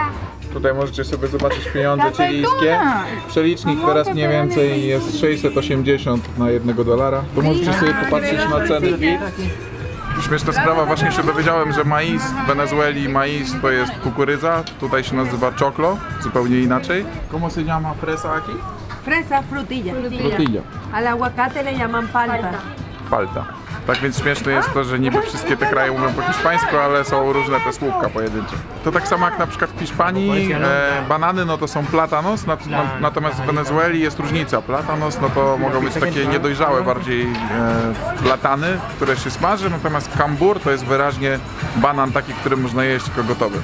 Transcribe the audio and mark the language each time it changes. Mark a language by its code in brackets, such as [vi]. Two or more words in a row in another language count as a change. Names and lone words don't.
[pl] Tutaj możecie sobie zobaczyć pieniądze chilijskie. Przelicznik teraz mniej więcej jest 680 na $1. To możecie sobie popatrzeć na ceny. Śmieszna sprawa, właśnie się dowiedziałem, że maiz w Wenezueli, maiz to jest kukurydza, tutaj się nazywa choclo, zupełnie inaczej. [es] ¿Cómo se llama fresa aquí? Fresa, frutilla. Tortilla. Al aguacate le llaman palta. Palta. [pl] Tak więc śmieszne jest to, że niby wszystkie te kraje mówią po hiszpańsku, ale są różne te słówka pojedyncze. To tak samo jak na przykład w Hiszpanii banany no to są platanos, natomiast w Wenezueli jest różnica. Platanos no to mogą być takie niedojrzałe bardziej platany, które się smaży, natomiast cambur to jest wyraźnie banan taki, który można jeść tylko gotowy.